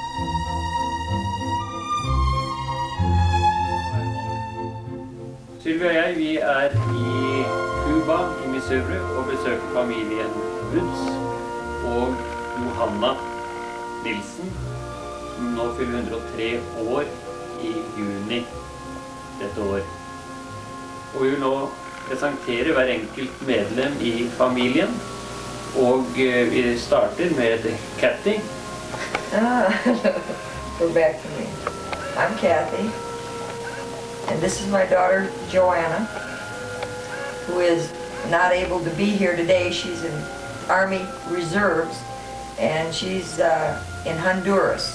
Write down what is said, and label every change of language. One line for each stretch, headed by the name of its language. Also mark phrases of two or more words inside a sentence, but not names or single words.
Norwegian: Sylvia og jeg, vi i Cuba i Missouri og besøker familien Woods og Johanna Nilsen, som nå fyller 103 år i juni dette år. Og vi vil nå presentere hver enkelt medlem i familien, og vi starter med Kathy.
English: Go back to me. I'm Kathy, and this is my daughter Johanna, who is not able to be here today. She's in Army Reserves, and she's in Honduras.